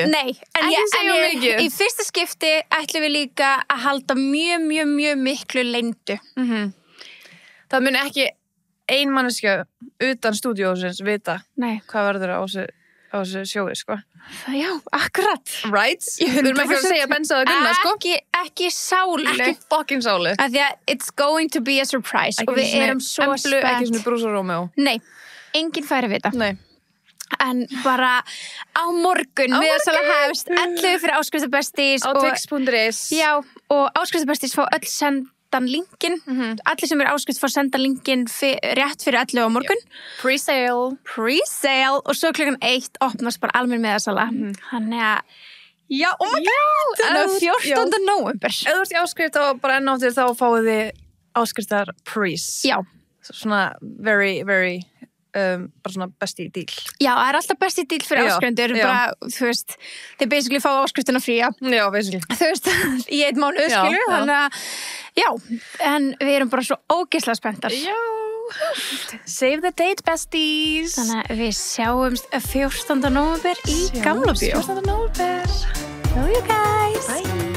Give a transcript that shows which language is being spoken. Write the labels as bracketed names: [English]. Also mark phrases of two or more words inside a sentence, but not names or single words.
[Icelandic] Nei, en í fyrsta skipti ætlum við líka að halda mjög miklu leyndu. Það mun ekki ein manneskja utan stúdíósins vita hvað verður á þessu sjói, sko. Já, akkurat. Right? Við erum ekki að segja Bensa og Gunnar, sko. Ekki sálu. Ekki fucking sálu. Af því að [English] it's going to be a surprise [Icelandic] og við erum svo spennt. Ekki svona Bruce og Romeo. Nei, enginn fær að vita. Nei. En bara á morgun miðasala hefst 11 fyrir áskriftabesties á tix.is. Já, og áskriftabesties fá öll sendan linkin. Allir sem eru áskrift fá sendan linkin rétt fyrir 11 á morgun. Pre-sale og svo klukkan 1 opnast bara almenn miðasala. Þannig að já, [English] oh my god, [Icelandic] það er 14. november. Ef þú ert í áskrift og bara enn áttir þá fáið þið áskriftar prís. Já. Svona [English] very, very [Icelandic] bara svona besti díl. Já, það alltaf besti díl fyrir áskrifundur, bara, þú veist, þeir basically fá áskriftina fría. Já, basically. Þú veist, í 1 mánuð, skilju, þannig að, já, en við erum bara svo ógeðslega spenntar. Já. [English] Save the date, besties. [Icelandic] Þannig að við sjáumst 14. nóvember í Gamla bíó. 14. nóvember. [English] Love you guys. Bye.